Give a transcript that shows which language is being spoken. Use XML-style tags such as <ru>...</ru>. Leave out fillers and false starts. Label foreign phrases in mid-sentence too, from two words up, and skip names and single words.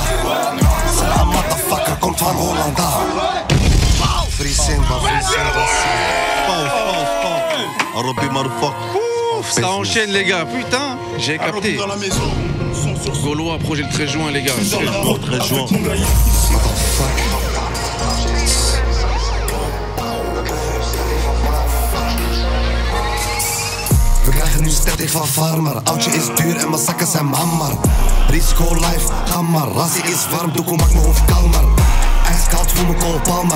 <nl>Salam, motherfucker, komt van Hollanda.</nl> <en>Free Simba. Arabi, motherfucker.</en> <fr>Ça enchaîne les gars, putain, j'ai capté. Gaulois, projet le 13 juin les gars. 13 juin.</fr> <nl>We krijgen nu static van farmer. Oudje is duur en mijn zakken zijn mammer. Risico life, ga maar. Rassie is warm, doekoe maakt mijn hoofd kalmer. Ijskoud voor mijn Cole Palmer.</nl>